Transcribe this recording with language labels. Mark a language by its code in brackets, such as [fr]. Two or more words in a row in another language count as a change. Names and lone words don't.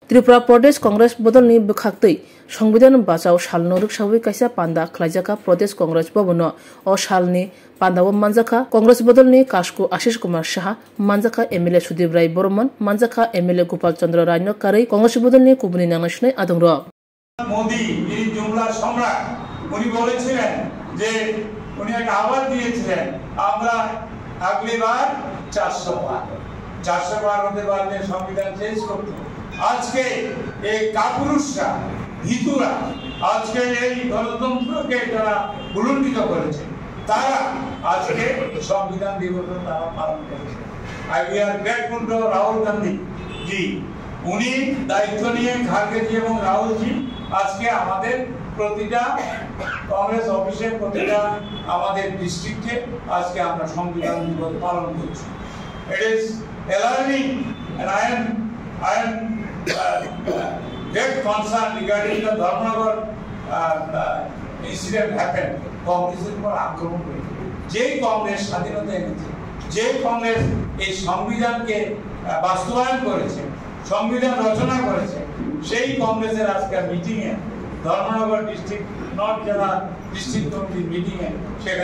[trp] त्रिपुरा प्रदेश कांग्रेस बदलनि बखाक्तै संविधान बाचाव साल नरुक साबै काisa पान्दा खलाइजाका प्रदेश कांग्रेस भवन अ सालनि पान्दाव मानजाखा कांग्रेस बदलनि कास्कु आशिष कुमार साहा मानजाखा एमएलए सुदीप राय बर्मन मानजाखा एमएलए गोपाल चंद्र रायनो कारै कांग्रेस बदलनि कुबुनि नांनायसनाय आदंर [bn] मोदी যিনি জুমলা সম্রাট উনি বলেছিলেন যে উনি একটা আওয়াজ দিয়েছিলেন আমরা আগলিবার 400 বার হতে পারলে সংবিধান চেঞ্জ করতে আজকে এই কাপুরুষরা ভিতুরা আজকে এই গণতন্ত্রকে যারা উলঙ্ঘিত করেছে তারা আজকে সংবিধান দিবস তারা পালন করেছে [en] We are grateful to [bn] রাহুল গান্ধী জি উনি দায়িত্ব নিয়ে খারগে জি এবং রাহুল জি আজকে আমাদের প্রতিটা কংগ্রেস অফিসে প্রতিটা আমাদের ডিস্ট্রিক্টে আজকে আমরা সংবিধান দিবস পালন করছি [en] It is alarming and I am very concerned regarding the Dharmanagar incident happened. [bn] Congress উপর আক্রমণ করেছে যে কংগ্রেস স্বাধীনতা এনেছে যে কংগ্রেস এই সংবিধানকে বাস্তবায়ন করেছে সংবিধান রচনা করেছে সেই কংগ্রেসের আজকের মিটিং এ ধর্মনগর ডিস্ট্রিক্ট নর্থ জেলা ডিস্ট্রিক্ট কমিটির মিটিং এ সেখানে